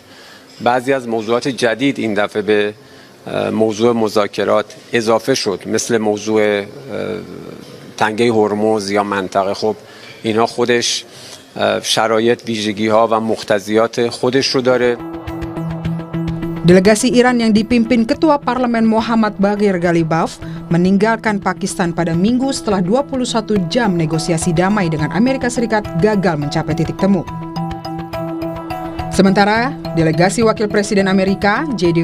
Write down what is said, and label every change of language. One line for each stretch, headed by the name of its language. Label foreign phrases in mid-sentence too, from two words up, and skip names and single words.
Persian: بعضی از موضوعات جدید این دفعه به موضوع مذاکرات اضافه شد، مثل موضوع تنگه هرمز یا منطقه. خب اینا خودش شرایط، ویژگی‌ها و مقتضیات خودش رو داره.
Indonesian: Delegasi Iran yang dipimpin Ketua Parlemen Mohammad Baghir Ghalibaf meninggalkan Pakistan pada Minggu setelah 21 jam negosiasi damai dengan Amerika Serikat gagal mencapai titik temu. Sementara, delegasi Wakil Presiden Amerika, J.D.